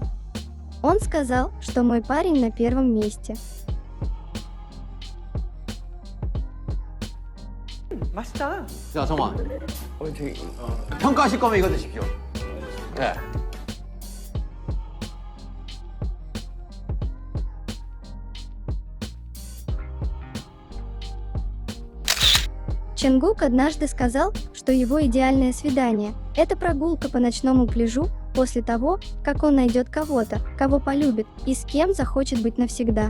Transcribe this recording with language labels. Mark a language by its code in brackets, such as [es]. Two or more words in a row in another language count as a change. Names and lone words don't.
[ru] Он сказал, что мой парень на первом месте. [ko] 맛있다. 자, 정아. 저기 평가하실 거면 이거 드십시오. 네. [ru] Чангук однажды сказал, что его идеальное свидание – это прогулка по ночному пляжу после того, как он найдет кого-то, кого полюбит и с кем захочет быть навсегда.